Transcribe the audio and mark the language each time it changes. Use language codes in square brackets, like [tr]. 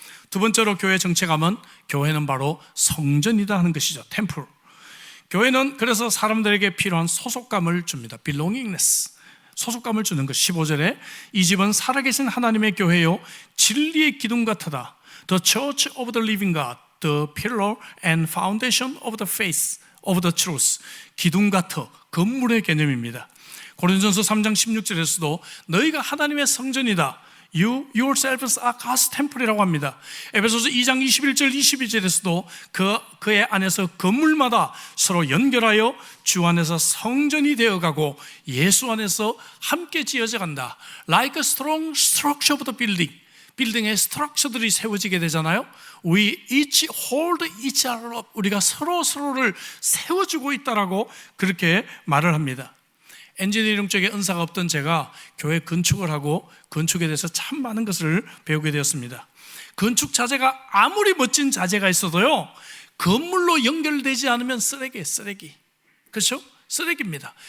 [ko] 두 번째로 교회 정체감은, 교회는 바로 성전이다 하는 것이죠. 템플. 교회는 그래서 사람들에게 필요한 소속감을 줍니다. belongingness, 소속감을 주는 것. 15절에 이 집은 살아계신 하나님의 교회요 진리의 기둥 같으다. [en] The church of the living God, the pillar and foundation of the faith of the truth. [ko] 기둥 같아, 건물의 개념입니다. 고린도전서 3장 16절에서도 너희가 하나님의 성전이다. [en] You yourselves are God's temple이라고 합니다. [ko] 에베소서 2장 21절 22절에서도 그의 안에서 건물마다 서로 연결하여 주 안에서 성전이 되어가고 예수 안에서 함께 지어져 간다. [en] Like a strong structure of the building. [ko] 빌딩의 스트럭처들이 세워지게 되잖아요. [en] We each hold each other up. [ko] 우리가 서로를 세워주고 있다라고 그렇게 말을 합니다. 엔지니어링 쪽에 은사가 없던 제가 교회 건축을 하고 건축에 대해서 참 많은 것을 배우게 되었습니다. 건축 자재가 아무리 멋진 자재가 있어도요, 건물로 연결되지 않으면 쓰레기. 그렇죠? 쓰레기입니다.